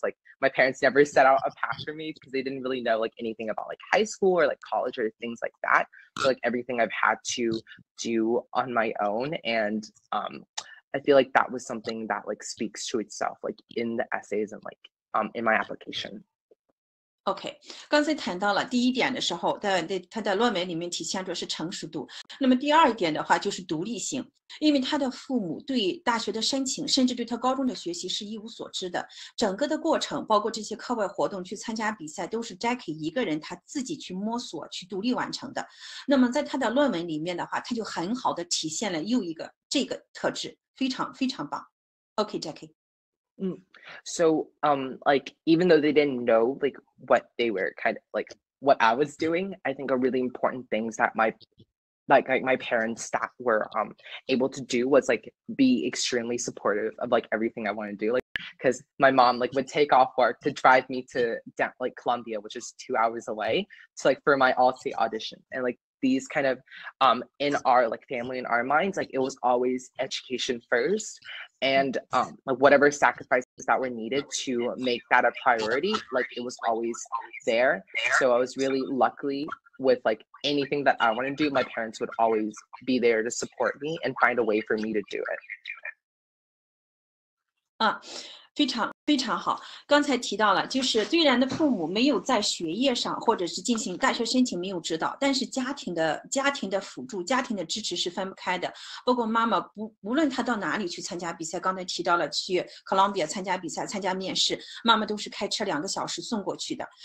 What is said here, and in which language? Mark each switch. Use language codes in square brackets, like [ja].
[en] Like my parents never set out a path for me because they didn't really know like anything about like high school or like college or things like that. So like everything I've had to do on my own. And I feel like that was something that like speaks to itself like in the essays and like in my application. [zh] OK， 刚才谈到了第一点的时候，他的论文里面体现出是成熟度。那么第二点的话就是独立性，因为他的父母对大学的申请，甚至对他高中的学习是一无所知的。整个的过程，包括这些课外活动、去参加比赛，都是 Jacky 一个人他自己去摸索、去独立完成的。那么在他的论文里面的话，他就很好的体现了又一个这个特质，非常非常棒。 [en] OK， Jacky。 So like even though they didn't know like what they were kind of like what I was doing, I think a really important things that my parents that were able to do was like be extremely supportive of like everything I want to do, like because my mom like would take off work to drive me to like Columbia, which is 2 hours away, to like for my all-state audition. And like these kind of in our like family, in our minds, like it was always education first, and like whatever sacrifices that were needed to make that a priority, like it was always there. So I was really lucky with like anything that I want to do, my parents would always be there to support me and find a way for me to do it. [zh] 非常非常好。刚才提到了，就是虽然的父母没有在学业上或者是进行大学申请没有指导，但是家庭的辅助、家庭的支持是分不开的。包括妈妈无论她到哪里去参加比赛，刚才提到了去 Columbia 参加比赛、参加面试，妈妈都是开车2个小时送过去的。